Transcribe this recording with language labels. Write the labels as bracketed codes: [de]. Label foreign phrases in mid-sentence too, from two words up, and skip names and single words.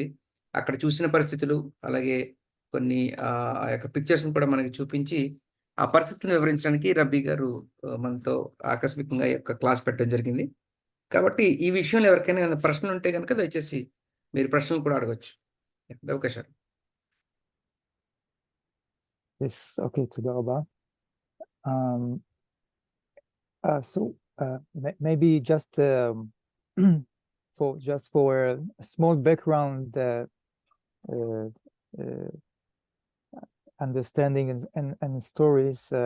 [te] అక్కడ చూసిన పరిస్థితులు, అలాగే కొన్ని ఆ యొక్క పిక్చర్స్ని కూడా మనకి చూపించి ఆ పరిస్థితిని వివరించడానికి రబీ గారు మనతో ఆకస్మికంగా ఈ యొక్క క్లాస్ పెట్టడం జరిగింది. కాబట్టి ఈ విషయంలో ఎవరికైనా ఏమైనా ప్రశ్నలు ఉంటే కనుక దయచేసి మీరు ప్రశ్నలు కూడా అడగవచ్చు. అవకాశాలు. [en] Yes, [he] okay, תודה רבה. [en] So maybe just for a small background understanding and stories.